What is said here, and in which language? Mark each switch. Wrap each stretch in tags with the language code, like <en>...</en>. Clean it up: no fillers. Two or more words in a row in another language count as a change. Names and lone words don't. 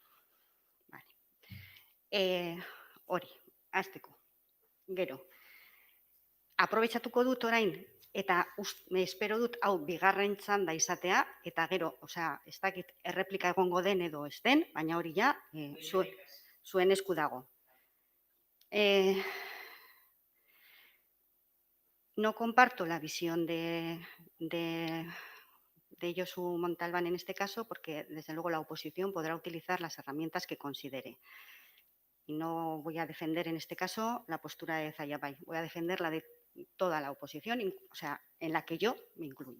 <eu>Hori, hasteko. Gero, aprobetxatuko dut orain, eta espero dut hau bigarren txanda izatea, eta gero, ez dakit erreplika egongo den edo ez den, baina hori ja zuen esku dago.</eu> <es>No comparto la visión de Josu Montalbán en este caso, porque desde luego la oposición podrá utilizar las herramientas que considere. Y no voy a defender en este caso la postura de Zayabay, voy a defender la de toda la oposición, en la que yo me incluyo.</es>